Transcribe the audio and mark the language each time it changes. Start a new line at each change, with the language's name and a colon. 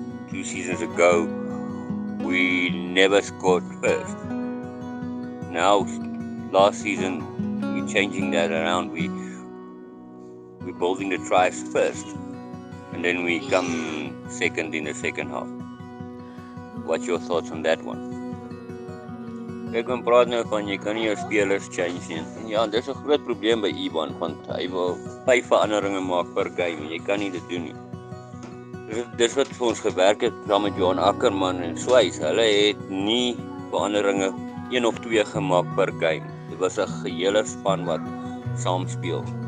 English: 2 seasons ago, we never scored first. Now, last season, we're changing that around. We're building the tries first, and then we come second in the second half. What's your thoughts on that one?
Afrikaans: Ek kan praat nou van jy kan nie jou spelers change nie. En ja, dis 'n groot probleem by Ivan, want hy wil 5 veranderinge maak per game en jy kan nie dit doen nie. Dis wat vir ons gewerk het saam met Johan Ackerman en Swys. Hulle het nie veranderinge 1 of 2 gemaak per game. Dit was 'n gehele span wat saam speel.